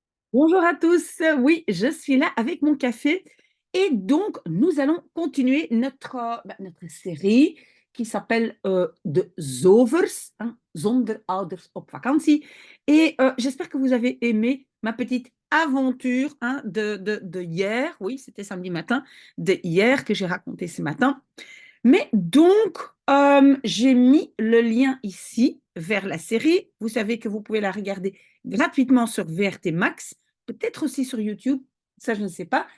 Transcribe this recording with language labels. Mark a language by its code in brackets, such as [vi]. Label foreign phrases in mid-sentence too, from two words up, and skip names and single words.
[fr] Bonjour à tous. Oui, je suis là avec mon café et donc nous allons continuer notre série qui s'appelle De Zovers, hein, [nl] zonder ouders op vakantie. [fr] Et j'espère que vous avez aimé ma petite aventure hein, de hier. Oui, c'était samedi matin, de hier que j'ai raconté ce matin. Mais donc, j'ai mis le lien ici vers la série. Vous savez que vous pouvez la regarder gratuitement sur VRT Max, peut-être aussi sur YouTube, ça je ne sais pas.